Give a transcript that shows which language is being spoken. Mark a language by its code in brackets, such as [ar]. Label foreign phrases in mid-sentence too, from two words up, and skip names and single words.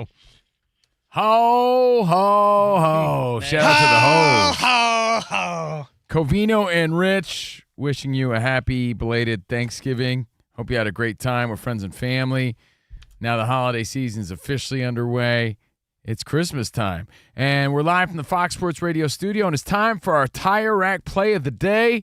[en] Ho, ho, ho. Shout out to the hoes. Ho, ho. Covino and Rich, wishing you a happy belated Thanksgiving. Hope you had a great time with friends and family. Now the holiday season is officially underway. It's Christmas time. And we're live from the Fox Sports Radio studio, and it's time for our Tire Rack play of the day.